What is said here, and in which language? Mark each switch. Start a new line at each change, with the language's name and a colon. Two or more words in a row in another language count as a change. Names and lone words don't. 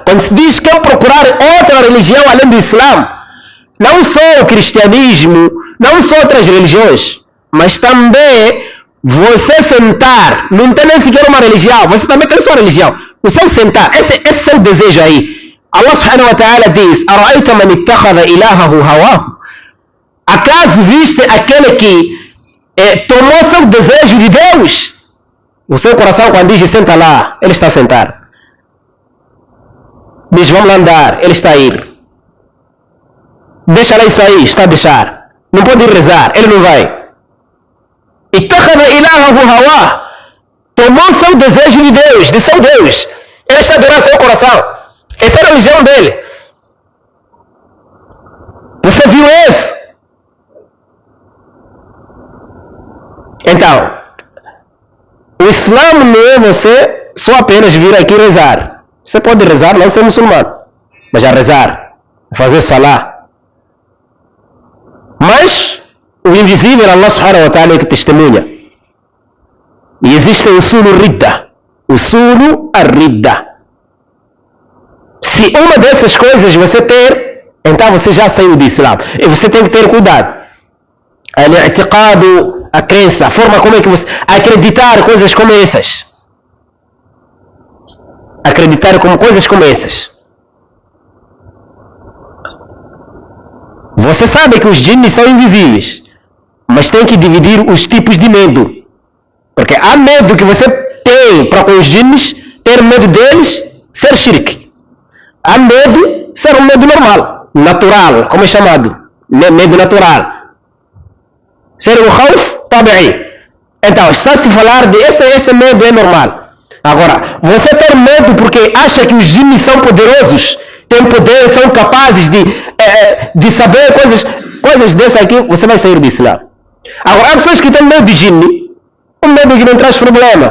Portuguese: Quando se diz quem procurar outra religião além do Islã, não só o cristianismo, não só outras religiões, mas também você sentar, não tem nem sequer uma religião, você também tem sua religião. O seu sentar, esse é o seu desejo aí.
Arabic: الله سبحانه وتعالى diz: "أرأيت من اتخذ إلهه هواه?"
Portuguese: Acaso viste aquele que tomou seu desejo de Deus? O seu coração, quando diz senta lá, ele está a sentar. Diz vamos lá andar, ele está a ir. Deixa lá isso aí, está a deixar. Não pode ir rezar, ele não vai.
Arabic: اتخذ إلهه هوى.
Portuguese: Tomou seu desejo de Deus, de seu Deus. Ele está a adorar seu coração. Essa é a religião dele. Você viu isso? Então, o Islã não é você só apenas vir aqui rezar. Você pode rezar, não ser muçulmano, mas já rezar, fazer salah. Mas o invisível,
Arabic: الله سبحانه وتعالى,
Portuguese: é que testemunha. E existe o
Arabic: أصول ردة. أصول الردة.
Portuguese: Se uma dessas coisas você ter, então você já saiu do Islã. E você tem que ter cuidado. Al-i'tiqadu, a crença, a forma como é que você acreditar coisas como essas. Acreditar como coisas como essas. Você sabe que os djinns são invisíveis, mas tem que dividir os tipos de medo. Porque há medo que você tem para com os djinns, ter medo deles, ser shirk. Há medo, ser um medo normal, natural, como é chamado, medo natural. Ser o
Arabic: خوف طبيعي.
Portuguese: Então, está-se a falar de esse medo é normal. Agora, você ter medo porque acha que os djinns são poderosos, têm poder, são capazes de saber coisas dessas aqui, você vai sair do Islã. Agora, há pessoas que têm medo de djinn, um medo que não traz problema.